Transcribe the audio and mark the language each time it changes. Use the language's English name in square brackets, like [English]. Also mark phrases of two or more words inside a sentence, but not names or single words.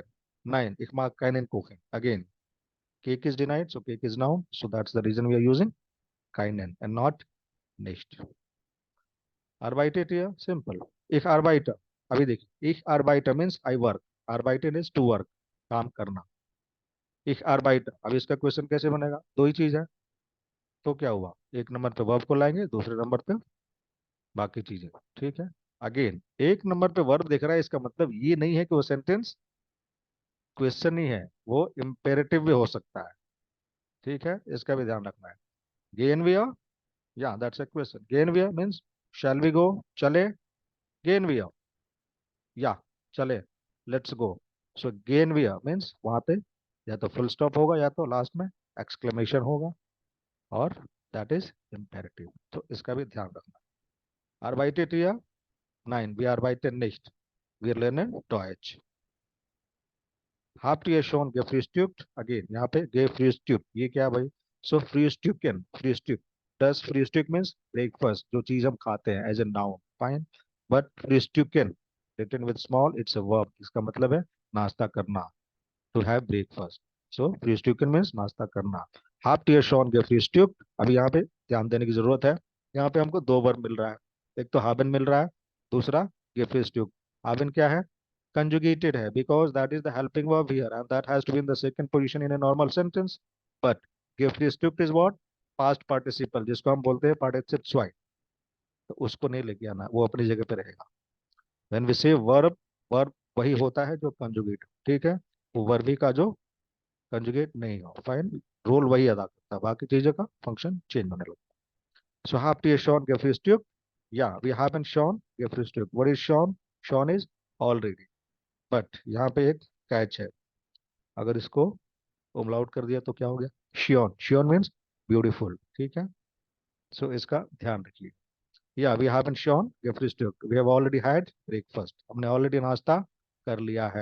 [German] Nein, ich mag keinen Kuchen. [English] Again, cake is denied, so cake is noun. So that's the reason we are using keinen and not nicht. [German] Arbeitet hier? Simple. Ich arbeite. [Hindi] अभी देखिए, [German] ich arbeite [English] means I work. Arbeiten is to work, [Hindi] काम करना. [German] Ich arbeite. [Hindi] अब इसका क्वेश्चन कैसे बनेगा? दो ही चीज है, तो क्या हुआ, एक नंबर पे वर्ब को लाएंगे, दूसरे नंबर पे बाकी चीजें. ठीक है. अगेन, एक नंबर पे वर्ब दिख रहा है, इसका मतलब ये नहीं है कि वो सेंटेंस क्वेश्चन ही है, वो इम्पेरेटिव भी हो सकता है. ठीक है, इसका भी ध्यान रखना है. [German] gehen wir? [English] या that's a question. [German] gehen wir [English] means shall we go? चले. [German] gehen wir, या चले, [English] let's go. [Hindi] सो [German] gehen wir [Hindi] मीन्स वहां पे या तो [English] full stop [Hindi] होगा या तो लास्ट में एक्सक्लेमेशन होगा, और [English] that is imperative, [Hindi] तो इसका भी ध्यान रखना. [German] arbeitet ihr? Nein, wir arbeiten nicht. Wir lernen Deutsch. Habt ihr schon gefrühstückt? [English] Again, [Hindi] यहाँ पे gefrühstückt, ये क्या भाई? [German] So frühstücken, frühstück. [English] Does frühstück means breakfast, [Hindi] जो चीज हम खाते हैं, [English] as a noun. Fine. But frühstücken, written with small, it's a verb. [Hindi] इसका मतलब है नाश्ता करना. [English] to have breakfast. So frühstücken means [Hindi] नाश्ता करना. [German] Habt ihr schon gefrühstückt? [Hindi] अभी यहाँ पे ध्यान देने की जरूरत है. यहाँ पे हमको दो वर्ब मिल रहा है. एक तो haben मिल रहा है, दूसरा gefrühstückt. haben क्या है? Conjugated है, [English] because that is the helping verb here and that has to be in the second position in a normal sentence. But gefrühstückt is what? Past participle, [Hindi] जिसको हम बोलते हैं participle zwei. तो उसको नहीं लेके आना, वो अपनी जगह पे रहेगा. [English] when we say verb, verb [Hindi] वही होता है जो कंजुगेट, ठीक है. वो वर्बी का जो कंजुगेट नहीं हो, फाइन, रोल वही अदा करता है, बाकी चीजों का फंक्शन चेंज होने लगता है. [German] सो habt ihr schon gefrühstückt? [English] या we haven't schon gefrühstückt. what is schon? schon is already. [Hindi] बट यहाँ पे एक कैच है, अगर इसको उमलाउट कर दिया तो क्या हो गया? [German] शियोन. [English] शियोन means beautiful, ठीक है. [Hindi] सो इसका ध्यान रखिए. या [English] we haven't [Hindi] शॉन gefrühstückt. [English] we have already had breakfast. [Hindi] हमने ऑलरेडी नाश्ता कर लिया है.